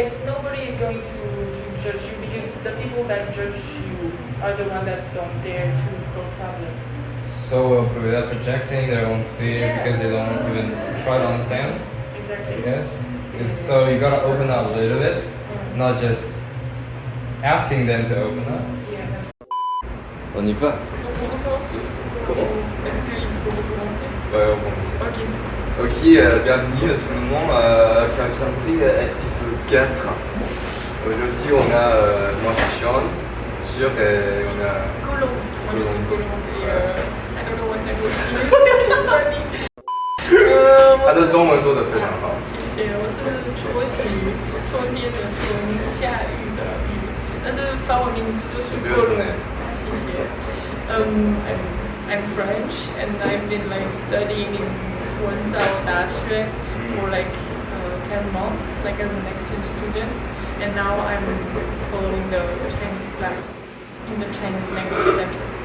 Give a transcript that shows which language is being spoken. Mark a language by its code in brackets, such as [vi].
[en] Like nobody is going to judge you because the people that judge you are the ones that don't dare to go traveling. So they're projecting their own fear because they don't even try to understand. Exactly. Yes. So you gotta open up a little bit, not just asking them to open up. Yeah. [fr] On y va. Donc on recommence tout. Comment? Est-ce qu'il faut recommencer? Ouais, on commence. Ok, c'est bon. Ok, bienvenue à tout le monde à CouchSomething épisode 4. Aujourd'hui on a moi Sean, Sûr et on a Colombe. Colombe. [en] I don't know what language it is. [zh] 他的中文说的非常好。谢谢，我是春天的春，下雨的雨，但是法文名字就是 Colombe。谢谢。 [en] I'm French and I've been like studying in Wenzao University for like 10 months, like as an exchange student, and now I'm following the Chinese class in the Chinese language center.